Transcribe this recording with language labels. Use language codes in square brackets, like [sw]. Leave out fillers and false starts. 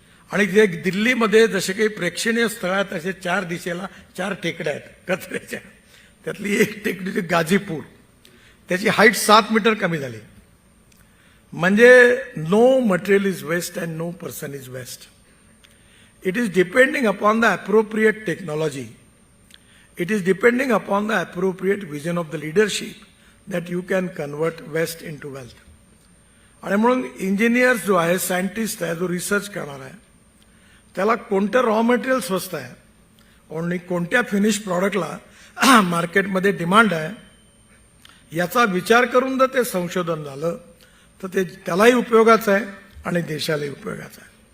[mr] आणि जे दिल्लीमध्ये जसे काही प्रेक्षणीय स्थळ आहेत तसे 4 दिशेला 4 टेकड्या आहेत कचऱ्याच्या. त्यातली एक टेकडी गाझीपूर, त्याची हाईट 7 मीटर कमी झाली. [en] म्हणजे no material is waste and no person is waste. It is depending upon the appropriate technology. It is depending upon the appropriate vision of the leadership that you can convert waste into wealth. [mr] आणि म्हणून engineers जो आहे, scientist आहे, जो research करणार आहे, त्याला कोणतं रॉ मटेरियल स्वस्त आहे आणि कोणत्या फिनिश प्रॉडक्टला मार्केटमध्ये डिमांड आहे याचा विचार करून जर ते संशोधन झालं तर ते त्यालाही उपयोगाचं आहे आणि देशालाही उपयोगाचं आहे.